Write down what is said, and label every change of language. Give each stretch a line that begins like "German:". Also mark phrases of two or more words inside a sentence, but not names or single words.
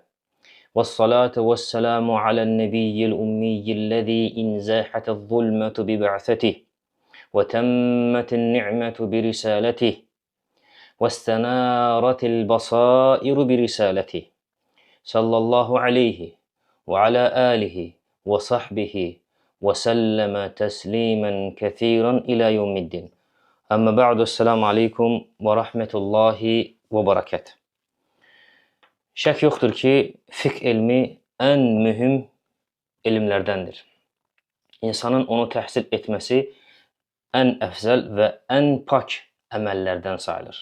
Arabic: والصلاة والسلام على النبي الأمي الذي انزاحت الظلمة ببعثته وتمت النعمة برسالته واستنارت البصائر برسالته. صلى الله عليه وعلى آله وصحبه وسلم تسليما كثيرا إلى يوم الدين. أما بعد، السلام عليكم ورحمة الله وبركاته.
Azerbaijani: Şək yoxdur ki, fiqh elmi ən mühüm elmlərdəndir. İnsanın onu təhsil etməsi ən əfzəl və ən pak əməllərdən sayılır.